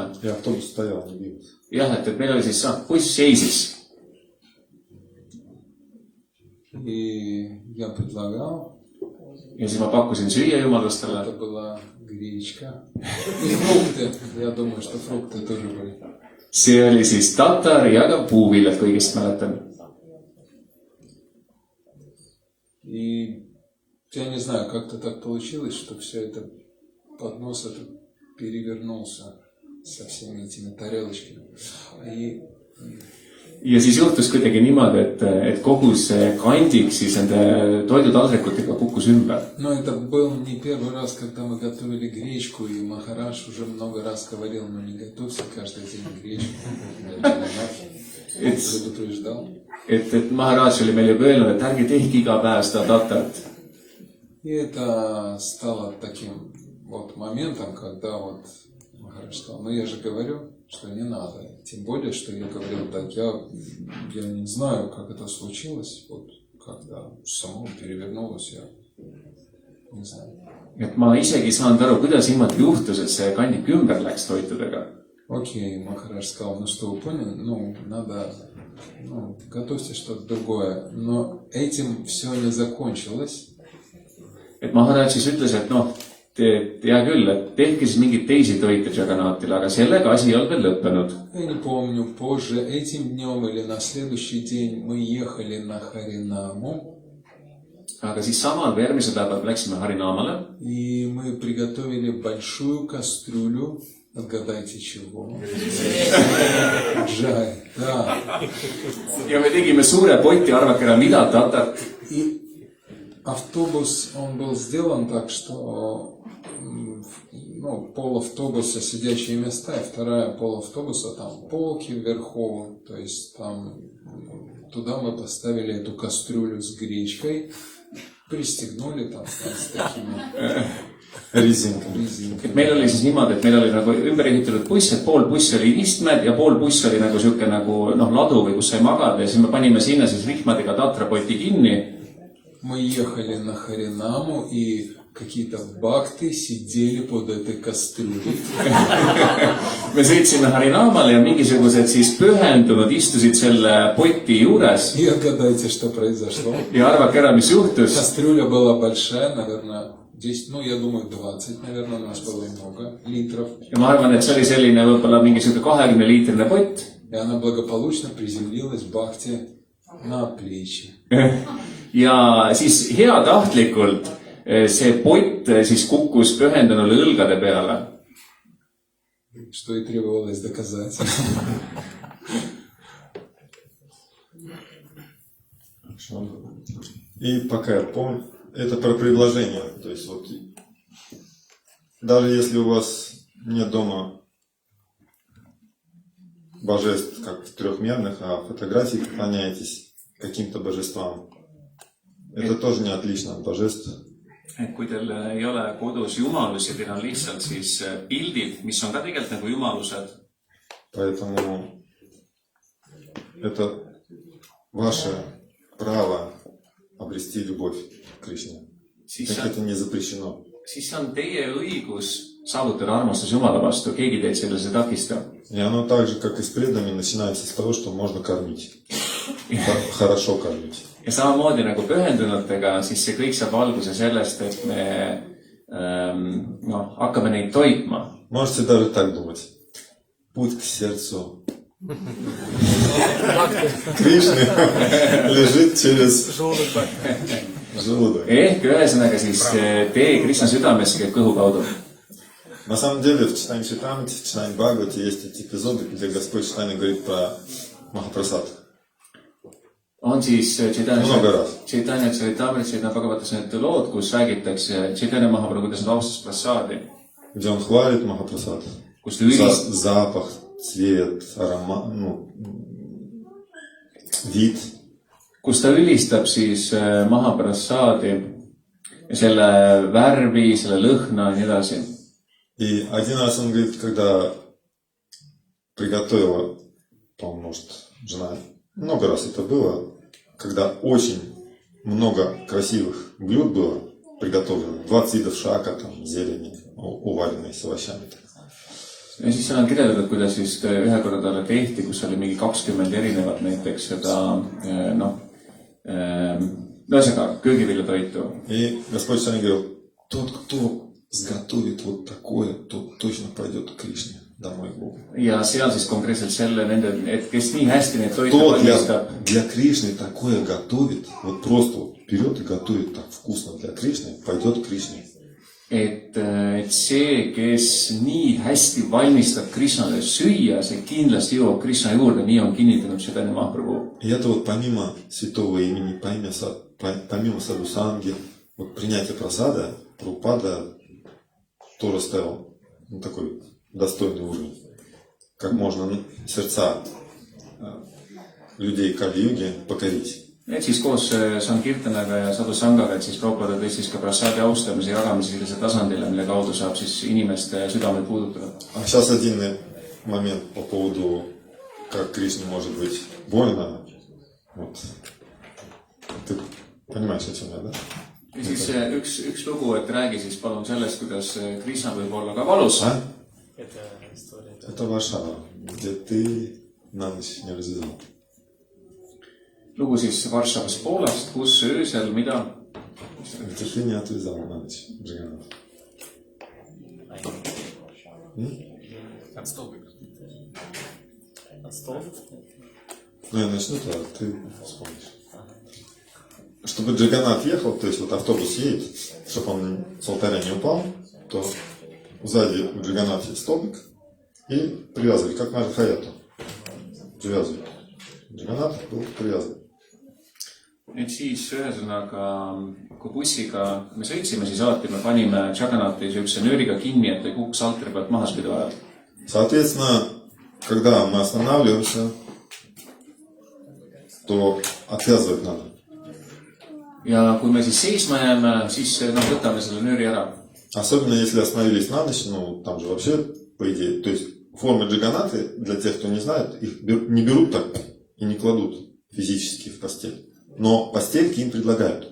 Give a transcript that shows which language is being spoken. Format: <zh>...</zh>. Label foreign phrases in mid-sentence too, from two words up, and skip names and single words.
<ru>Ja автобус стоял, не двигался.</ru> <et>Jah, et meil oli siis, buss seisis.</et> <ru>И я предлагал.</ru> <et>Ja siis ma pakkusin süüa jumalastele.</et> <ru>Это была гречка. И фрукты. Я думаю, что фрукты тоже были.</ru> <et>See oli siis tatar ja ka puuviljad, kui õigesti mäletan.</et> <ru>И я не знаю, как-то так получилось, что все это поднос этот перевернулся со всеми этими тарелочками.</ru> <et>Ja siis juhtus kuidagi niimoodi, et kogu see kandik siis nende toidutaldrikutega kukkus ümber.</et> <ru>Но это был не первый раз, когда мы готовили гречку, и Махарадж уже много раз говорил, ну не готовься каждый день гречку. Предупреждал.</ru> <et>Et Maharaj oli meil juba öelnud, et ärge tehke iga päev seda tatarat.</et> <ru>И это стало таким вот моментом, когда вот Махарадж сказал, ну я же говорю, что не надо. Тем более, что я говорил, так я не знаю, как это случилось, вот когда само перевернулось, я не знаю.</ru> <et>Et ma isegi saanud aru, kuidas niimoodi juhtus, et see kandik ümber läks toitudega.</et> <ru>Окей, Махарадж сказал, ну что вы поняли, ну надо, ну готовьте что-то другое. Но этим все не закончилось.</ru> <et>Et Maharaj siis ütles, et noh, hea küll, et tehke siis mingeid teisi toite Jagannathile, aga sellega asi ei olnud veel lõppenud.</et> <ru>Я не помню, позже, этим днем или на следующий день мы ехали на Харинаму.</ru> <et>Aga siis samal või järgmisel päeval läksime Harinamale.</et> <ru>И мы приготовили большую кастрюлю. Отгадайте чего? Джай, да.</ru> <et>Ja me tegime suure poti, arvake ära, mida tatat.</et> <ru>И автобус, он был сделан так, что ну, пол автобуса сидячие места, и вторая пол автобуса там полки вверху, то есть там туда мы поставили эту кастрюлю с гречкой, пристегнули там с такими резинками.</ru> <et>Et meil oli siis niimoodi, et meil oli nagu ümber ehitatud buss, et pool buss oli istmed ja pool buss oli nagu siuke nagu ladu või kus sai magada ja siis me panime sinna siis rihmadega tatrapoti kinni.</et> <ru>Мы ехали на Харинаму, и какие-то бхакты сидели под этой кастрюлей.</ru> <et>Me sõitsime Harinamale ja mingisugused siis pühendunud istusid selle poti juures.</et> <ru>И отгадайте, что произошло.</ru> <et>Ja arvake ära, mis juhtus.</et> <ru>Кастрюля была большая, наверное, 10, ну, я думаю, 20, наверное, у нас было много литров.</ru> <et>Ja ma arvan, et see oli selline võib-olla mingisugune 20-liitrine pott.</et> <ru>И она благополучно приземлилась бхакти на плечи.</ru> <et>Ja siis heatahtlikult see pott siis kukkus pühendunule õlgade peale.</et> <ru>Что и требовалось доказать. И пока я помню, это про предложение. То есть вот даже если у вас нет дома божеств как трехмерных, а фотографии поклоняетесь каким-то божествам, это тоже не отлично от божеств.</ru> <et>Et kui teil ei ole kodus jumalusi, teil on lihtsalt siis pildid, mis on ka tegelikult nagu jumalused.</et> <ru>Поэтому это ваше право обрести любовь к Кришне. Так это не запрещено.</ru> <et>Siis see on teie õigus saavutada armastus Jumala vastu, keegi teid selles ei takista.</et> <ru>И оно так же, как и с предами, начинается с того, что можно кормить. Хорошо кормить.</ru> <et>Ja samamoodi nagu pühendunutega, siis see kõik saab alguse sellest, et me hakkame neid toitma.</et> <ru>Можете даже так думать. Путь к сердцу Кришны лежит через желудок.</ru> <et>Ehk ühesõnaga siis tee Krishna südamesse käib kõhu kaudu.</et> <ru>На самом деле в Читане Чайтамрите, в Читане Бхагавате есть эти эпизоды, где Господь Чайтанья говорит про Махапрасад.</ru> <et>On siis</et> <ru>Много раз.</ru> <et>Chaitanya Charitamrita, Chaitanya Bhagavatas need lood, kus räägitakse Chaitanya Mahaprabhu, kuidas nad austas prasaadi.</et> <ru>Где он хвалит Махапрасад.</ru> <et>Kus ta ülist...</et> <ru>Запах, цвет, аромат, вид.</ru> <et>Kus ta ülistab siis Mahaprasaadi ja selle värvi, selle lõhna ja nii edasi.</et> <ru>И один раз он говорит, когда приготовила, по-моему, может, жена, много раз это было, когда очень много красивых блюд было приготовлено, 20 видов шака, там, зелени, уваленной с овощами.</ru> <et>Ja siis seal on kirjeldatud, kuidas siis ühe korra talle tehti, kus oli mingi 20 erinevat näiteks seda, ühesõnaga, köögiviljatoitu.</et> <ru>И Господь Чайтанья говорил, тот, кто сготовит вот такое, тот точно пойдет к Кришне домой к Богу.</ru> <et>Ja seal siis konkreetselt et kes nii hästi neid toite valmistab.</et> <ru>Для Кришны такое готовит, вот просто вот берет и готовит так вкусно для Кришны, пойдет к Кришне.</ru> <et>Et see, kes nii hästi valmistab Krishnale süüa, see kindlasti jõuab Krishna juurde, nii on kinnitanud Chaitanya Mahaprabhu.</et> <ru>И это вот помимо святого имени, помимо садхусанги, вот принятие прасада, Прабхупада тоже ставил такой достойный уровень. Как можно сердца людей Кали-юги покорить.</ru> <et>Et siis koos Sankirtanaga ja Sadhusangaga, et siis Prabhupada tõstis ka prasaadi austamise jagamise sellise tasandile, mille kaudu saab siis inimeste südameid puudutada.</et> <ru>А сейчас один момент по поводу, как Кришне может быть больно. Вот. Ты понимаешь, о чем я, да?</ru> <et>Ja siis üks lugu, et räägi siis palun sellest, kuidas Krishna võib olla ka valus.</et> <ru>Это Варшава, где ты на ночь не развязал.</ru> <et>Lugu siis Varšavas Poolast, kus öösel mida?</et> <ru>Где ты не отвязал на ночь Джаганнатha. От столбика. От столбика? Ну, я начну, то ты вспомнишь. Чтобы Джаганнат ехал, то есть вот автобус едет, чтобы он с алтаря не упал, то сзади у Джаганнатha есть столбик и привязывали, как на Хаяту. Привязывали. Джаганнат был привязан.</ru> <et>Et siis ühesõnaga, kui bussiga me sõitsime, siis alati me panime Jagannati sellise nööriga kinni, et ei kukuks altari pealt maha sõidu ajal.</et> <ru>Соответственно, когда мы останавливаемся, то отвязывать надо.</ru> <et>Ja kui me siis seisma jääme, siis võtame selle nööri ära.</et> <ru>Особенно если остановились на ночь, там же вообще, по идее, то есть формы Джаганнаты, для тех, кто не знает, их не берут так и не кладут физически в постель. Но постельки им предлагают.</ru>